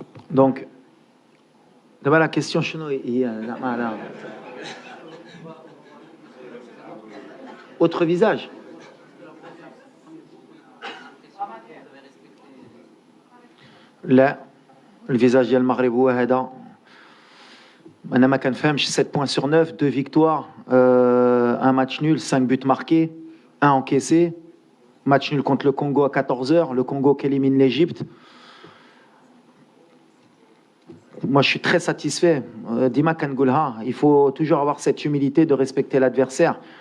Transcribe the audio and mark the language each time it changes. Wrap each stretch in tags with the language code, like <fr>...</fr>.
<fr>Donc, d'abord la question</fr> <ar>شنو هي زعما</ar> <fr>autre visage.</fr> <ar>لا الفيزاج ديال المغرب هو هذا. انا ما كنفهمش</ar> <fr>7 points sur 9, 2 victoires, un match nul, 5 buts marqués, 1 encaissé. Match nul contre le Congo à 14h, le Congo qui élimine l'Égypte. Moi, je suis très satisfait.</fr> <ar>Dima Kangoulha,</ar> <fr>il faut toujours avoir cette humilité de respecter l'adversaire.</fr>